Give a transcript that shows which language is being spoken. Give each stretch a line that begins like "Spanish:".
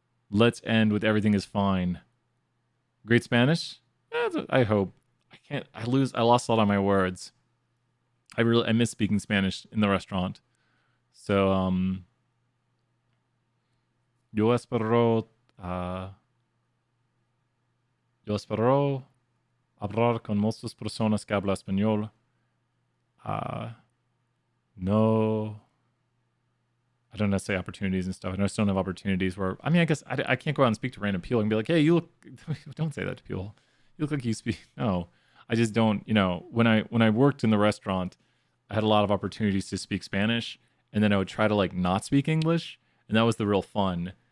English: Let's end with everything is fine. Great Spanish? I hope. I lost a lot of my words. I miss speaking Spanish in the restaurant.
Spanish: So, yo espero hablar con muchas personas que hablan español.
English: No, I don't know how to say opportunities and stuff. I just don't have opportunities where, I mean, I guess I can't go out and speak to random people and be like, hey, you look, don't say that to people. You look like you speak. No, I just don't, when I worked in the restaurant, I had a lot of opportunities to speak Spanish, and then I would try to like not speak English, and that was the real fun.